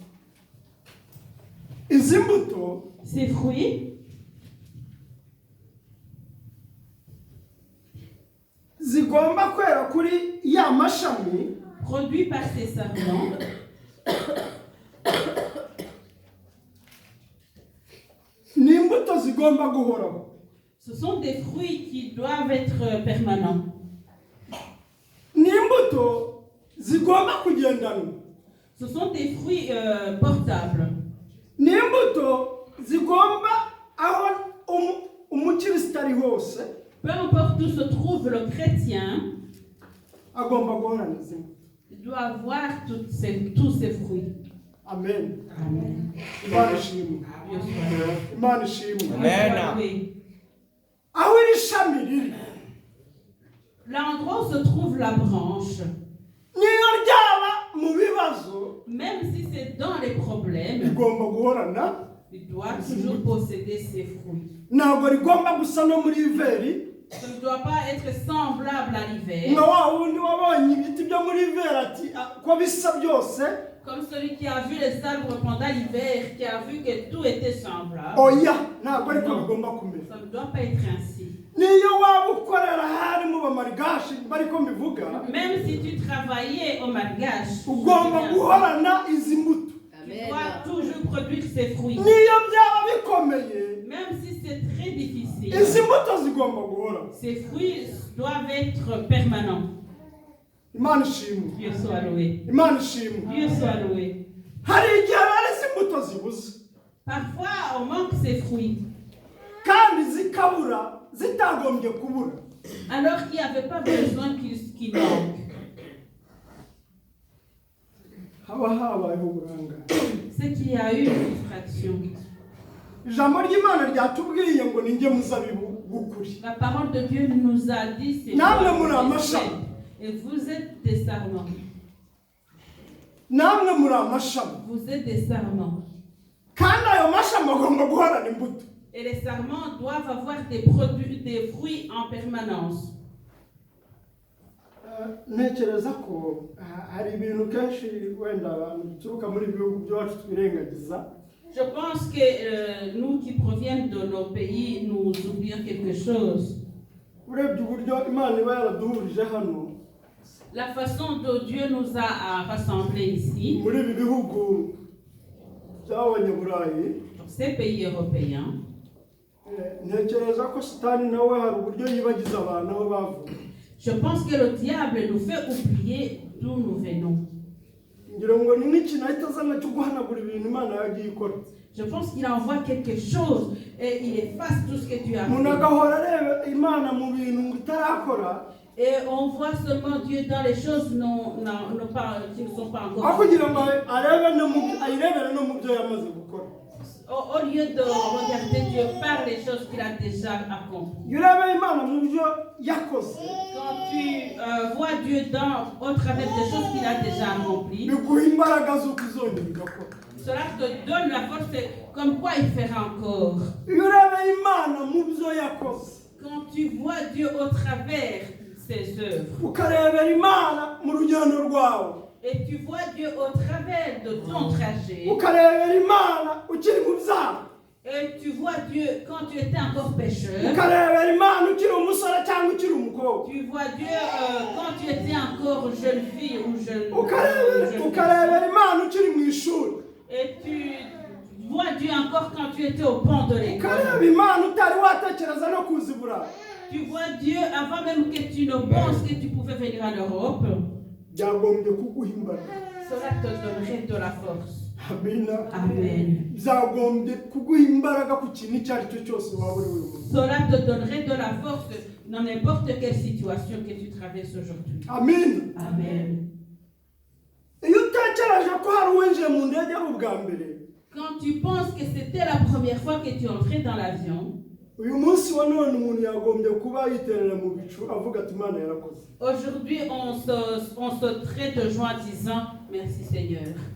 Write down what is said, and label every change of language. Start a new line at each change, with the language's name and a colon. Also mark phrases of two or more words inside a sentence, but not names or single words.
Kinyarwanda: Izi mbuto
French: Ces fruits
Kinyarwanda: zigomba kwera kuri ya mashami
French: produits par ces serments
Kinyarwanda: ni imbuto zigomba guhoraho.
French: ce sont des fruits qui doivent être permanents.
Kinyarwanda: Ni imbuto zigomba kugendana.
French: Ce sont des fruits portables.
Kinyarwanda: Ni imbuto zigomba aho umukristo ari hose
French: Peu importe où se trouve le chrétien,
Kinyarwanda: agomba guhorana izi mbuto.
French: il doit avoir tous ces fruits.
Kinyarwanda: Amen.
French: Amen.
Kinyarwanda: Imana ishimwe.
French: Dieu soit
Kinyarwanda: Imana ishimwe.
French: loué.
Kinyarwanda: Aho iri shami riri
French: L'endroit où se trouve la branche,
Kinyarwanda: niyo ryaba mu bibazo
French: même si c'est dans les problèmes,
Kinyarwanda: rigomba guhorana.
French: il doit toujours posséder ses fruits.
Kinyarwanda: Ntabwo rigomba gusa no muri iveri
French: Ça ne doit pas être semblable à l'hiver,
Kinyarwanda: nka wa wundi wabonye ibiti byo muri iveri ati ko bisa byose.
French: comme celui qui a vu les arbres pendant l'hiver, qui a vu que tout était semblable.
Kinyarwanda: Oya ntabwo ariko
French: Non,
Kinyarwanda: bigomba kumera.
French: ça ne doit pas être ainsi.
Kinyarwanda: Niyo waba ukorera hari mu bamarigashi bariko mbivuga
French: Même si tu travaillais au malgache,
Kinyarwanda: ugomba guhorana izi mbuto.
French: tu dois toujours produire ces fruits.
Kinyarwanda: Niyo byaba bikomeye
French: Même si c'est très difficile,
Kinyarwanda: izi mbuto zigomba guhora.
French: ces fruits doivent être permanents.
Kinyarwanda: Imana ishimwe.
French: Dieu soit loué.
Kinyarwanda: Imana ishimwe.
French: Dieu soit loué.
Kinyarwanda: Hari igihe rero izi mbuto zibuze
French: Parfois, on manque ces fruits,
Kinyarwanda: kandi zikabura zitagombye kubura.
French: alors qu'il n'y avait pas besoin qu'ils manquent.
Kinyarwanda: Haba habayeho uburangare.
French: C'est qu'il y a eu une distraction.
Kinyarwanda: Ijambo ry'Imana ryatubwiye ngo ninjye muzabibu w'ukuri.
French: La parole de Dieu nous a dit, c'est
Kinyarwanda: Namwe muri
French: vous
Kinyarwanda: amashami.
French: êtes, et vous êtes des sarments.
Kinyarwanda: Namwe muri amashami.
French: Vous êtes des sarments.
Kinyarwanda: Kandi ayo mashami agomba guhorana imbuto.
French: Et les sarments doivent avoir des fruits en permanence.
Kinyarwanda: Ntekereza ko hari ibintu kenshi wenda abantu duturuka muri bihugu byacu twirengagiza.
French: Je pense que nous qui proviennent de nos pays, nous oublions quelque chose.
Kinyarwanda: Urebye uburyo Imana iba yaraduhurije hano
French: La façon dont Dieu nous a rassemblés ici,
Kinyarwanda: muri ibi bihugu by'abanyaburayi,
French: dans ces pays européens,
Kinyarwanda: ntekereza ko Satani nawe hari uburyo yibagiza abantu aho bavuye.
French: je pense que le diable nous fait oublier d'où nous venons.
Kinyarwanda: Ngira ngo ni n'ikintu ahita azana cyo guhanagura ibintu Imana yagiye ikora.
French: Je pense qu'il envoie quelque chose et il efface tout ce que tu as
Kinyarwanda: Umuntu
French: fait.
Kinyarwanda: agahora areba Imana mu bintu ngo itarakora,
French: Et on voit seulement Dieu dans les choses qui ne sont pas encore
Kinyarwanda: aho
French: faites.
Kinyarwanda: kugira ngo ayirebere no mu byo yamaze gukora.
French: Au lieu de regarder Dieu par les choses qu'il a déjà accomplies.
Kinyarwanda: Iyo urebeye Imana mu byo yakoze
French: Quand tu vois Dieu au travers des choses qu'il a déjà accomplies,
Kinyarwanda: biguha imbaraga zo kuzongera igakora.
French: Cela te donne la force, comme quoi il fera encore.
Kinyarwanda: iyo urebeye imana mu byo yakoze
French: Quand tu vois Dieu au travers ses œuvres,
Kinyarwanda: ukarebera imana mu rugendo rwawe
French: et tu vois Dieu au travers de ton trajet,
Kinyarwanda: ukarebera imana ukiri mu byaha
French: et tu vois Dieu quand tu étais encore pécheur,
Kinyarwanda: ukarebera imana ukiri umusore cyangwa ukiri umukobwa
French: tu vois Dieu quand tu étais encore jeune fille ou jeune
Kinyarwanda: ukarebera imana ukiri mu ishuri
French: et tu vois Dieu encore quand tu étais au pont de l'école.
Kinyarwanda: ukareba imana utari watekereza no kuza i burayi
French: Tu vois Dieu avant même que tu ne penses que tu pouvais venir en Europe.
Kinyarwanda: byagombye kuguha imbaraga.
French: Cela te donnerait de la force.
Kinyarwanda: Amina.
French: Amen.
Kinyarwanda: byagombye kuguha imbaraga ku kintu icyo ari cyo cyose waba uri buri.
French: Cela te donnerait de la force dans n'importe quelle situation que tu traverses aujourd'hui.
Kinyarwanda: Amen.
French: Amen.
Kinyarwanda: iyo utekereje ko hari uwinjiye mu ndege ari ubwa mbere
French: Quand tu penses que c'était la première fois que tu entrais dans l'avion,
Kinyarwanda: uyu munsi wa none umuntu yagombye kuba yiterera mu bicu avuga ati Imana yarakoze.
French: aujourd'hui on se traite de joie en disant merci Seigneur.